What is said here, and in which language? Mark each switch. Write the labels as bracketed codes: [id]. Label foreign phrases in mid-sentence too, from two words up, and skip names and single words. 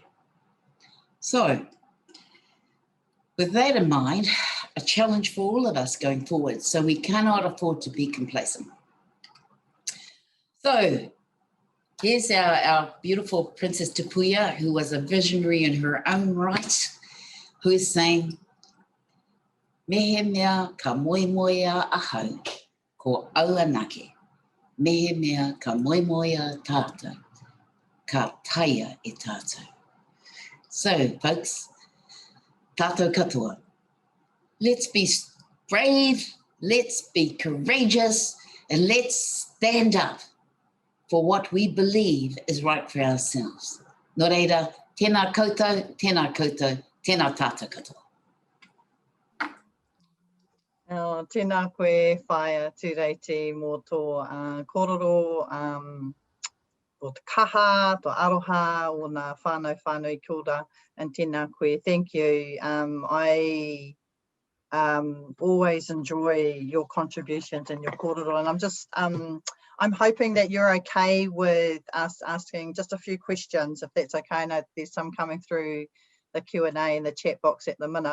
[en] So with that in mind, a challenge for all of us going forward. So we cannot afford to be complacent. So here's our beautiful Princess Tupuia, who was a visionary in her own right, who is saying, [mi] mehe mea ka moemoea ahau, ko aua nake. Mehe mea ka moemoea tātou, ka taia e tātou. [en] So, folks, [mi] tātou katoa. [en] Let's be brave, let's be courageous, and let's stand up for what we believe is right for ourselves. [mi] Nō reira, tēnā koutou, tēnā tātou katoa. Tēnā koe whaia Tureiti mō tō kororo, o te kaha, tō aroha, o nā whānau kia ora, [en] and tēnā koe, thank you. I always enjoy your contributions and your kororo, and I'm just, I'm hoping that you're okay with us asking just a few questions, if that's okay. I know there's some coming through the Q&A in the chat box at the minute.